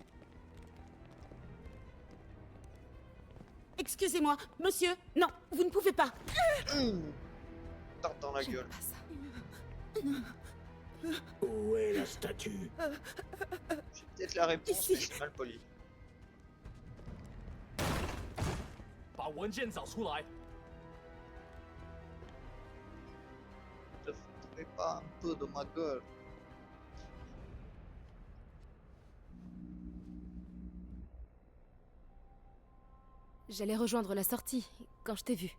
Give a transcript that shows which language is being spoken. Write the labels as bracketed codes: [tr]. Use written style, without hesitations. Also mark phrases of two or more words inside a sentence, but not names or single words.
[fr] Excusez-moi, monsieur. Non, vous ne pouvez pas. Tarte dans la gueule. Pas ça. Où est la statue? J'ai peut-être la réponse, mais c'est mal poli. [zh] 把文件找出来。 [fr] Te foutrais pas un peu de ma gueule. J'allais rejoindre la sortie quand je t'ai vu.